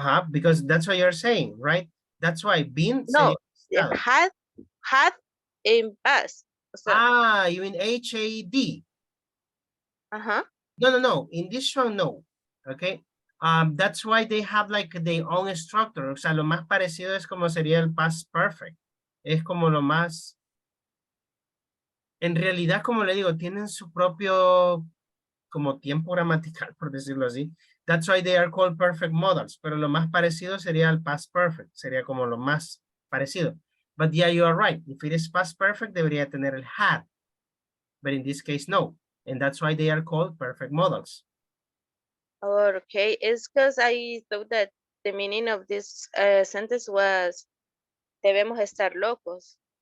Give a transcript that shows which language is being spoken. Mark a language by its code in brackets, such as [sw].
[en] Because that's what you're saying, right? That's why been No, [es] sería estado. [en] had in past. So, You mean HAD? uh-huh. No. In this one, no. Okay. That's why they have like their own structure. [es] O sea, lo más parecido es como sería el past perfect. Es como lo más. En realidad, como le digo, tienen su propio como tiempo gramatical, por decirlo así. [en] That's why they are called perfect modals. [es] Pero lo más parecido sería el past perfect. Sería como lo más parecido. [en] But yeah, you are right. If it is past perfect, [es] debería tener el [en] had. But in this case, no. And that's why they are called perfect modals. Okay, it's because I thought that the meaning of this sentence was [es] debemos estar locos.